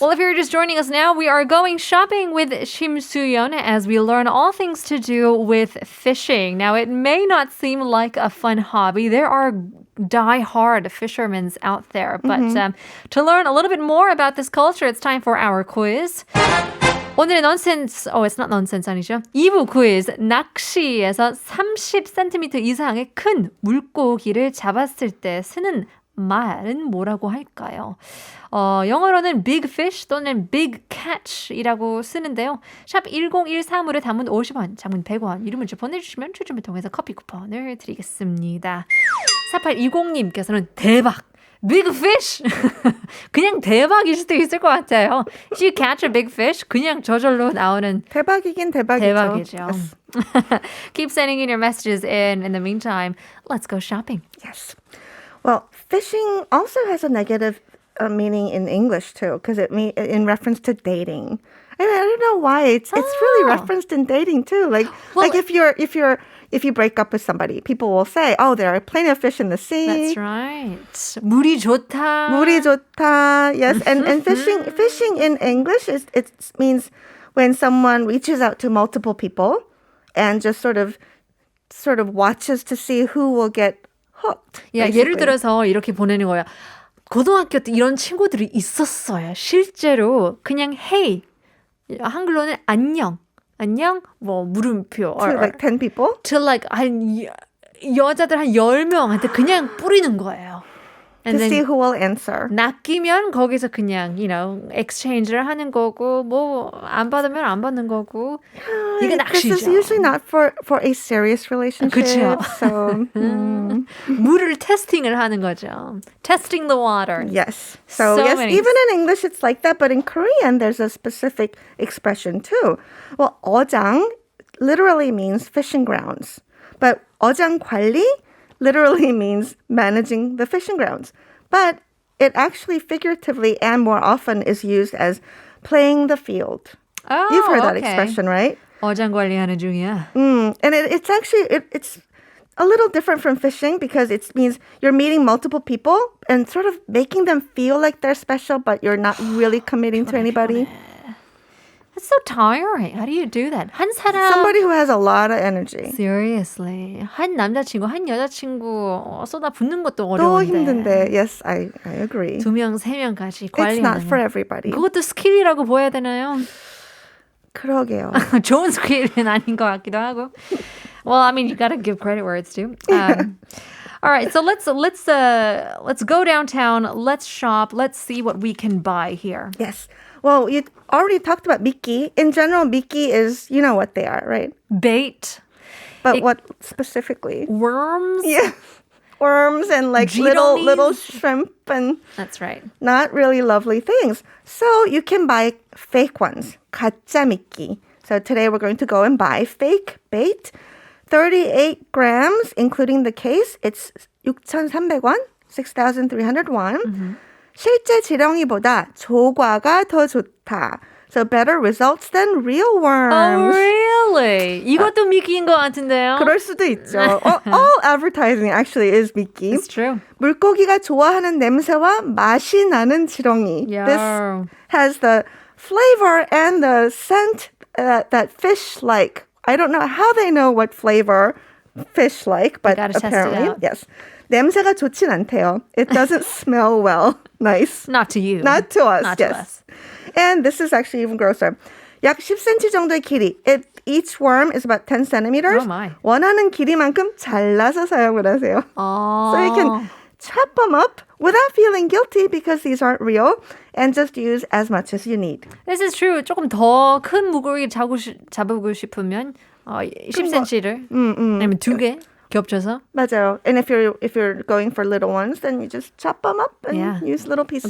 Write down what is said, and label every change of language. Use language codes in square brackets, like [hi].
[en] Well, if you're just joining us now, we are going shopping with Shim Soo-yeon as we learn all things to do with fishing. Now, it may not seem like a fun hobby. There are die-hard fishermen out there. But to learn a little bit more about this culture, it's time for our quiz. [ko] 오늘의 [en] nonsense, it's not nonsense [ko] 아니죠? 2부 quiz, 낚시에서 30cm 이상의 큰 물고기를 잡았을 때 쓰는 말은 뭐라고 할까요? 영어로는 [en] big fish [ko] 또는 [en] big catch [ko] 이라고 쓰는데요. 샵 1013으로 단문 50원, 장문 100원, 이름 문자 보내주시면 추첨을 통해서 커피 쿠폰을 드리겠습니다. 4820님께서는 대박! [en] Big fish! [ko] 그냥 대박일 수도 있을 것 같아요. [en] If you catch a big fish, [ko] 그냥 저절로 나오는 대박이긴 대박이죠. 대박이죠. [en] Yes. Keep sending in your messages in the meantime, let's go shopping. Yes. Well, fishing also has a negative meaning in English too, because in reference to dating. I don't know why it's really referenced in dating too. Like if you break up with somebody, people will say, "Oh, there are plenty of fish in the sea." That's right. [ko] 물이 좋다. 물이 좋다. [en] Yes, and fishing in English it means when someone reaches out to multiple people and just sort of watches to see who will get hooked. [ko] 야, 예를 들어서 이렇게 보내는 거야. 고등학교 때 이런 친구들이 있었어요. 실제로 그냥 hey, 한글로는 안녕, 뭐 물음표. [en] To like 10 people? To like [ko] 여자들 한 10명한테 그냥 뿌리는 거예요. [en] To see who will answer. [ko] 낚이면 거기서 그냥, exchange를 하는 거고, 뭐, 안 받으면 안 받는 거고. 이게 낚시죠. [en] This is usually not for a serious relationship. [ko] 그렇죠. [en] So, [ko] 물을 테스팅을 하는 거죠. [en] Testing the water. Yes. So yes, even in English it's like that, but in Korean there's a specific expression too. Well, 어장 literally means fishing grounds. But 어장 관리 literally means managing the fishing grounds. But it actually figuratively and more often is used as playing the field. Oh, You've heard that okay. expression, right? [ko] 어장 관리하는 중이야. [en] And it's actually, it's a little different from fishing because it means you're meeting multiple people and sort of making them feel like they're special, but you're not really committing to anybody. It's so tiring. How do you do that? [ko] 한 사람. [en] Somebody who has a lot of energy. Seriously. [ko] 한 남자친구, 한 여자친구 쏟아붓는 것도 또 어려운데. 힘든데. [en] Yes, I agree. [ko] 2명, 3명까지 관리하는 [en] It's not for everybody. [ko] 그것도 스킬이라고 보여야 되나요? 그러게요. 좋은 스킬은 아닌 것 같기도 하고. [en] Well, I mean, you got to give credit where it's due. All right, so let's go downtown. Let's shop. Let's see what we can buy here. Yes. Well, you already talked about 미끼. In general, 미끼 is, you know what they are, right? Bait. But what specifically? Worms. Yeah. Worms and like little shrimp and That's right. not really lovely things. So you can buy fake ones, [ko] 가짜 미끼. [en] So today we're going to go and buy fake bait. 38 grams, including the case. It's 6,300원, 6,300 won. [ko] 실제 지렁이보다 조과가 더 좋다. [en] So better results than real worms. Oh, really? [ko] 이것도 미끼인 것 같은데요? 그럴 수도 있죠. [en] All advertising actually is 미끼. It's true. [ko] 물고기가 좋아하는 냄새와 맛이 나는 지렁이. [en] Yeah. This has the flavor and the scent that fish like. I don't know how they know what flavor fish like, but apparently, yes. [ko] 냄새가 좋진 않대요. [en] It doesn't smell well. Nice. Not to you. Not to us. Not yes. to us. And this is actually even grosser. [ko] 약 10cm 정도의 길이. [en] Each worm is about 10 centimeters. Oh my. [ko] 원하는 길이만큼 잘라서 사용을 하세요. [en] Oh. So you can chop them up without feeling guilty because these aren't real and just use as much as you need. This is true. [ko] 조금 더 큰 물고기 잡고 싶으면 10cm를 아니면 2개 겹쳐서. 맞아요. [en] And if you're going for little ones, then you just chop them up and use little pieces.